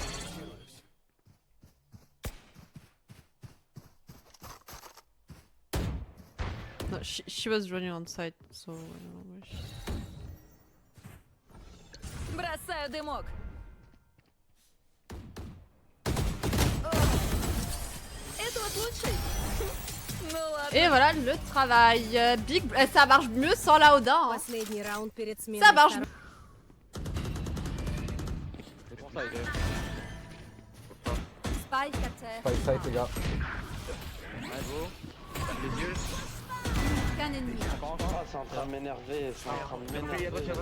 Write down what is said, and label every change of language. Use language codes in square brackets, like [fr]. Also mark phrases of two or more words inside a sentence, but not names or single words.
[en] No, she was running on site, so I don't know where she... [ru] Бросаю дымок. Это вот лучший. Ну ладно. [fr] Et voilà le travail. Big, ça marche mieux sans la Oda. Hein. [ru] Последний раунд перед сменой. [fr] Ça marche. Spike à terre. [en] Fight side [fr] les gars. Qu'un ennemi. C'est en train de m'énerver, c'est en train de m'énerver.